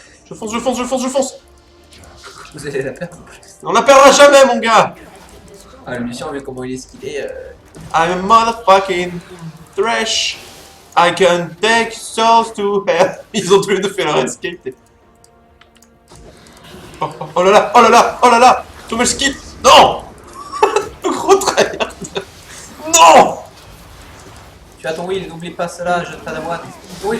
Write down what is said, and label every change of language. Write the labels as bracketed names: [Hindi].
[French] Je fonce. Vous allez la perdre en plus. On la perdra jamais, mon gars. Ah, Lucien, vu comment il est skillé. [English] I'm a motherfucking trash. I can take souls to hell. [French] Ils ont tous les deux fait leur escape. Oh là là. Tout le skill. Non. Le gros tryhard. Non. Tu as ton wheel, n'oublie pas cela, je te fais la moite. Oui.